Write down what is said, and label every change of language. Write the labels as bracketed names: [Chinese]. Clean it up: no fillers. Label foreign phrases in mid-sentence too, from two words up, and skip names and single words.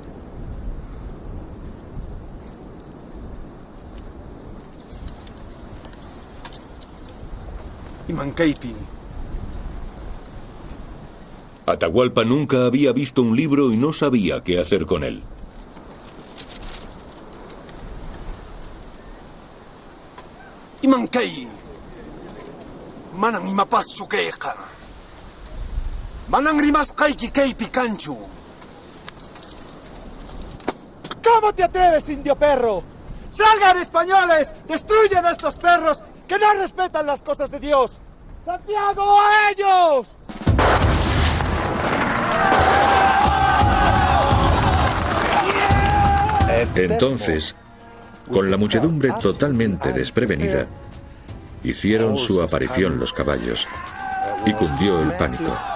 [Spanish] Atahualpa nunca había visto un libro y no sabía qué hacer con él. [Quechua] Imankay manang imapaschu kayqa manang rimasqayki kaypi kanchu. [Spanish] ¿Cómo te atreves, indio perro? ¡Salgan, españoles! ¡Destruyen a estos perros que no respetan las cosas de Dios! ¡Santiago, a ellos! Entonces, con la muchedumbre totalmente desprevenida, hicieron su aparición los caballos y cundió el pánico.